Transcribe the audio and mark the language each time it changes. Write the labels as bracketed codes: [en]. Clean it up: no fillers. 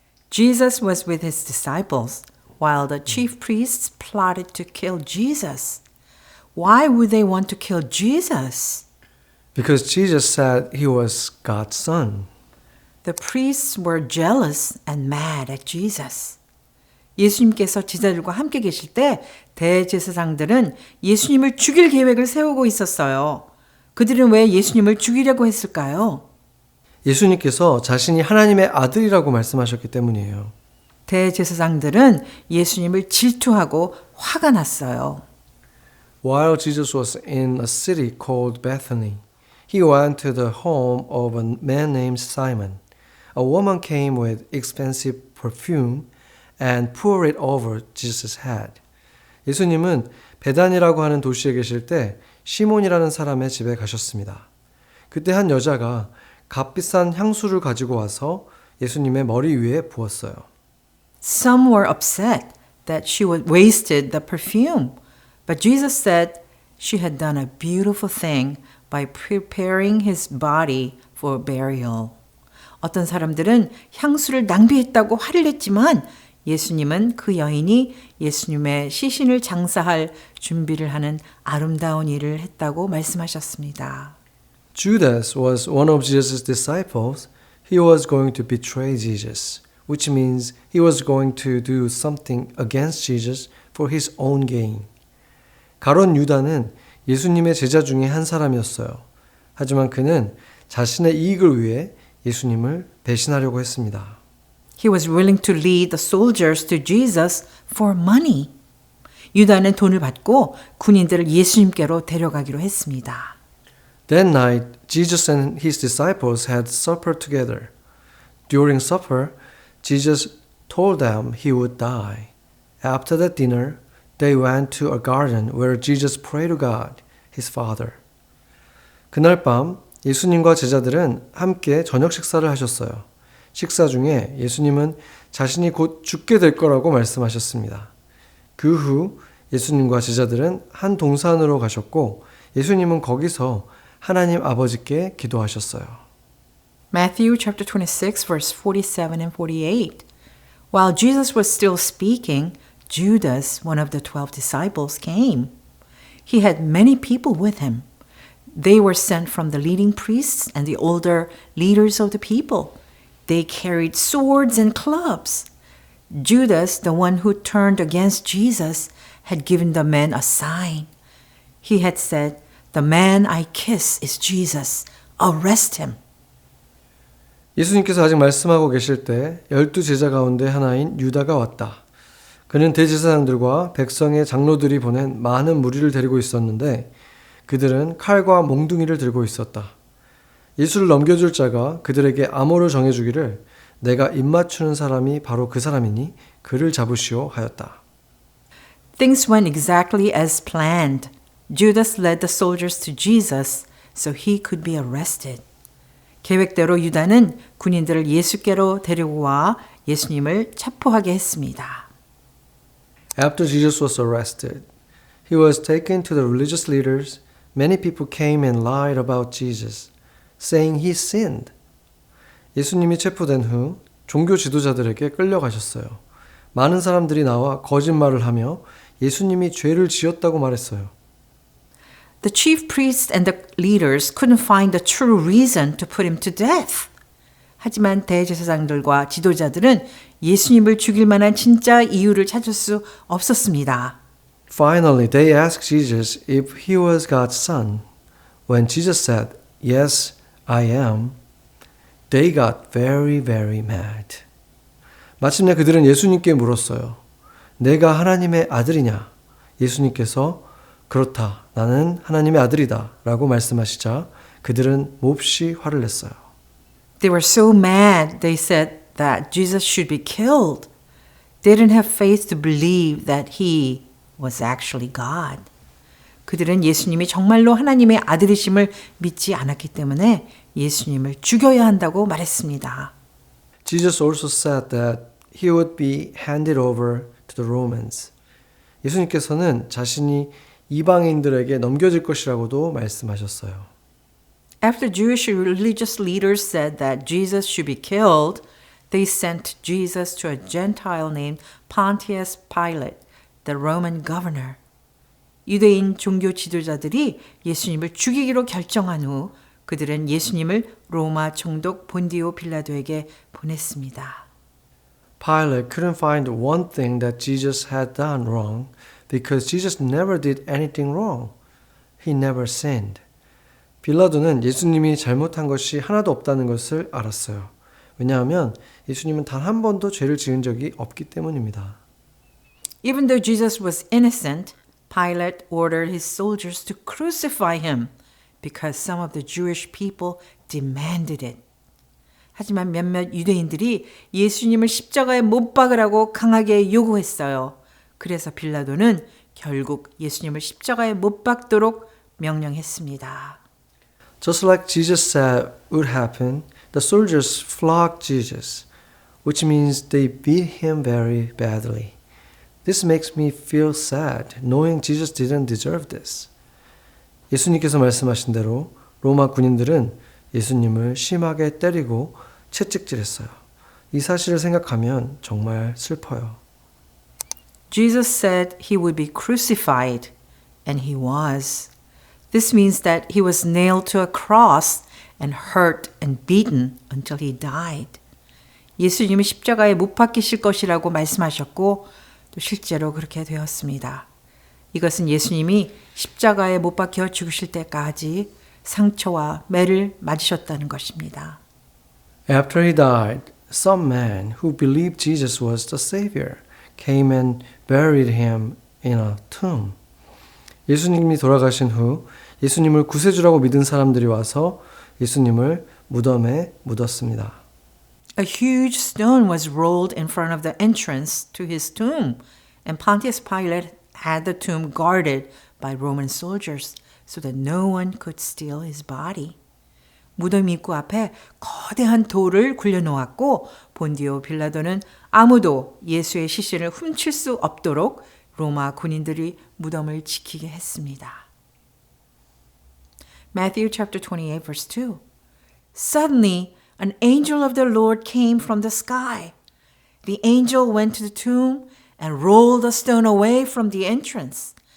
[en] Jesus was with his disciples while the chief priests plotted to kill Jesus. Why would they want to kill Jesus? Because Jesus said he was God's son. The priests were jealous and mad at Jesus. [ko] 예수님께서 제자들과 함께 계실 때 대제사장들은 예수님을 죽일 계획을 세우고 있었어요. 그들은 왜 예수님을 죽이려고 했을까요? 예수님께서 자신이 하나님의 아들이라고 말씀하셨기 때문이에요. 대제사장들은 예수님을 질투하고 화가 났어요. [en] While Jesus was in a city called Bethany, he went to the home of a man named Simon. A woman came with expensive perfume and poured it over Jesus' head. [ko] 예수님은 베단이라고 하는 도시에 계실 때 시몬이라는 사람의 집에 가셨습니다. 그때 한 여자가 값비싼 향수를 가지고 와서 예수님의 머리 위에 부었어요. [en] Some were upset that she had wasted the perfume, but Jesus said she had done a beautiful thing by preparing his body for burial. [ko] 어떤 사람들은 향수를 낭비했다고 화를 냈지만 예수님은 그 여인이 예수님의 시신을 장사할 준비를 하는 아름다운 일을 했다고 말씀하셨습니다. [en] Judas was one of Jesus' disciples. He was going to betray Jesus, which means he was going to do something against Jesus for his own gain. [ko] 가룟 유다는 예수님의 제자 중에 한 사람이었어요. 하지만 그는 자신의 이익을 위해 예수님을 배신하려고 했습니다. [en] He was willing to lead the soldiers to Jesus for money. [ko] 유다는 돈을 받고 군인들을 예수님께로 데려가기로 했습니다. [en] That night, Jesus and his disciples had supper together. During supper, Jesus told them he would die. After that dinner, they went to a garden where Jesus prayed to God, his Father. [ko] 그날 밤 예수님과 제자들은 함께 저녁 식사를 하셨어요. 식사 중에 예수님은 자신이 곧 죽게 될 거라고 말씀하셨습니다. 그 후 예수님과 제자들은 한 동산으로 가셨고 예수님은 거기서 하나님 아버지께 기도하셨어요. [en] Matthew chapter 26 verse 47 and 48. While Jesus was still speaking, Judas, one of the 12 disciples, came. He had many people with him. They were sent from the leading priests and the older leaders of the people. They carried swords and clubs. Judas, the one who turned against Jesus, had given the men a sign. He had said, "The man I kiss is Jesus. Arrest him." [ko] 예수님께서 아직 말씀하고 계실 때 12제자 가운데 하나인 유다가 왔다. 그는 대제사장들과 백성의 장로들이 보낸 많은 무리를 데리고 있었는데 그들은 칼과 몽둥이를 들고 있었다. 예수를 넘겨줄 자가 그들에게 암호를 정해주기를 내가 입맞추는 사람이 바로 그 사람이니 그를 잡으시오 하였다. [en] Things went exactly as planned. Judas led the soldiers to Jesus so he could be arrested. [ko] 계획대로 유다는 군인들을 예수께로 데리고 와 예수님을 체포하게 했습니다. [en] After Jesus was arrested, he was taken to the religious leaders, many people came and lied about Jesus, saying he sinned. [ko] 예수님이 체포된 후 종교 지도자들에게 끌려가셨어요. 많은 사람들이 나와 거짓말을 하며 예수님이 죄를 지었다고 말했어요. [en] The chief priests and the leaders couldn't find the true reason to put him to death. [ko] 하지만 대제사장들과 지도자들은 예수님을 죽일 만한 진짜 이유를 찾을 수 없었습니다. [en] Finally, they asked Jesus if he was God's son. When Jesus said, "Yes, I am," they got very, very mad. [ko] 마침내 그들은 예수님께 물었어요. 내가 하나님의 아들이냐? 예수님께서 그렇다. 나는 하나님의 아들이다. 라고 말씀하시자 그들은 몹시 화를 냈어요. [en] They were so mad, they said that Jesus should be killed. They didn't have faith to believe that he was actually God. [ko] 그들은 예수님이 정말로 하나님의 아들이심을 믿지 않았기 때문에 예수님을 죽여야 한다고 말했습니다. [en] Jesus also said that he would be handed over to the Romans. [ko] 예수님께서는 자신이 이방인들에게 넘겨질 것이라고도 말씀하셨어요. [en] After Jewish religious leaders said that Jesus should be killed, they sent Jesus to a Gentile named Pontius Pilate, the Roman governor. [ko] 유대인 종교 지도자들이 예수님을 죽이기로 결정한 후 그들은 예수님을 로마 총독 본디오 빌라도에게 보냈습니다. [en] Pilate couldn't find one thing that Jesus had done wrong because Jesus never did anything wrong. He never sinned. [ko] 빌라도는 예수님이 잘못한 것이 하나도 없다는 것을 알았어요. 왜냐하면 예수님은 단 한 번도 죄를 지은 적이 없기 때문입니다. [en] Even though Jesus was innocent, Pilate ordered his soldiers to crucify him because some of the Jewish people demanded it. [ko] 하지만 몇몇 유대인들이 예수님을 십자가에 못 박으라고 강하게 요구했어요. 그래서 빌라도는 결국 예수님을 십자가에 못 박도록 명령했습니다. [en] Just like Jesus said would happen, the soldiers flogged Jesus, which means they beat him very badly. This makes me feel sad, knowing Jesus didn't deserve this. [ko] 예수님께서 말씀하신 대로 로마 군인들은 예수님을 심하게 때리고 채찍질했어요. 이 사실을 생각하면 정말 슬퍼요. [en] Jesus said he would be crucified, and he was. This means that he was nailed to a cross and hurt and beaten until he died. [ko] 예수님이 십자가에 못 박히실 것이라고 말씀하셨고 또 실제로 그렇게 되었습니다. 이것은 예수님이 십자가에 못 박혀 죽으실 때까지 상처와 매를 맞으셨다는 것입니다. [en] After he died, some men who believed Jesus was the Savior came and buried him in a tomb. [ko] 예수님이 돌아가신 후 예수님을 구세주라고 믿은 사람들이 와서 예수님을 무덤에 묻었습니다. [en] A huge stone was rolled in front of the entrance to his tomb, and Pontius Pilate had the tomb guarded by Roman soldiers so that no one could steal his body. [ko] 무덤 입구 앞에 거대한 돌을 굴려놓았고 본디오 빌라도는 아무도 예수의 시신을 훔칠 수 없도록 로마 군인들이 무덤을 지키게 했습니다. [en] Matthew chapter 28 verse 2. Suddenly an angel of the Lord came from the sky. The angel went to the tomb and rolled the stone away from the entrance.